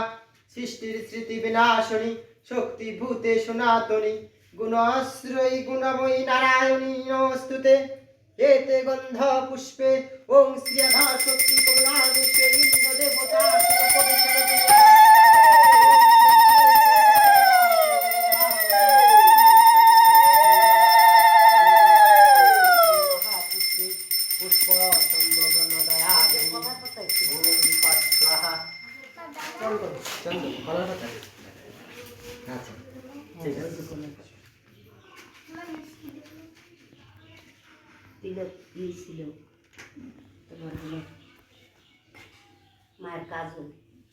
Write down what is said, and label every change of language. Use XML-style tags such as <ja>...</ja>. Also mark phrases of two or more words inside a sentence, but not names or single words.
<sa>सृष्टिर स्मृति विनाशिनी शक्तिभूते सनातनी गुणाश्रयी गुणमयी नारायणी नमस्तुते एते गंध पुष्पे ओं श्री राधा शक्ति कमलादेश इंद्र देवता</sa> <bn>पुष्प চন্দন কলার পাতা আচ্ছা ঠিক আছে তিলক দিয়েছিল তোমার মায়ের কাজল</bn>